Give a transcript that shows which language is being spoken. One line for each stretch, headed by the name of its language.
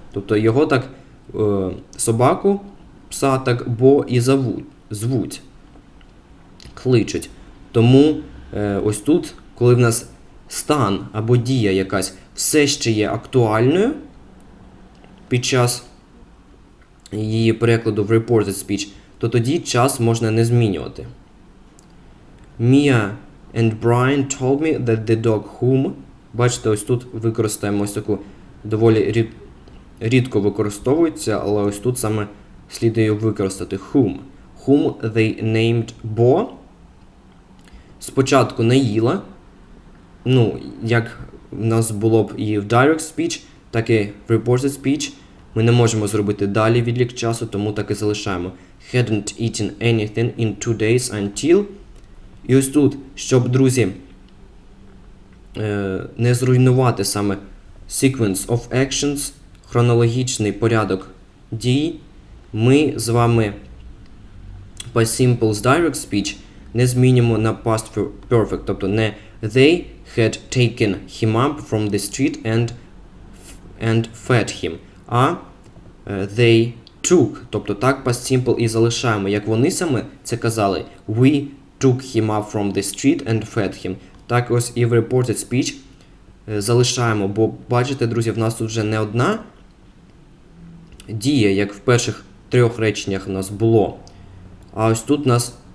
Ukrainian: Тобто його так, собаку, пса так бо і звуть, кличуть. Тому ось тут, коли в нас стан або дія якась все ще є актуальною під час її перекладу в reported speech, то тоді час можна не змінювати.
English: Mia and Brian told me that the dog whom.
Ukrainian: Бачите, ось тут використаємо ось таку доволі рідко використовується, але ось тут саме слід її використати.
English: Whom. Whom they named Bo.
Ukrainian: Спочатку не їла. Як в нас було б і в direct speech, так і в reported speech. Ми не можемо зробити далі відлік часу, тому так і залишаємо.
English: Hadn't eaten anything in 2 days until.
Ukrainian: І ось тут, щоб, друзі, не зруйнувати саме sequence of actions, хронологічний порядок дій, ми з вами
English: past simple з direct speech
Ukrainian: не змінюємо на
English: past perfect, тобто не they had taken him up from the street and fed him, а they took, тобто так past simple
Ukrainian: і залишаємо, як вони саме це казали,
English: we took him up from the street and fed him.
Ukrainian: Так ось і в reported speech залишаємо, бо бачите, друзі, в нас тут вже не одна дія, як в перших 3 реченнях у нас було, а ось тут у нас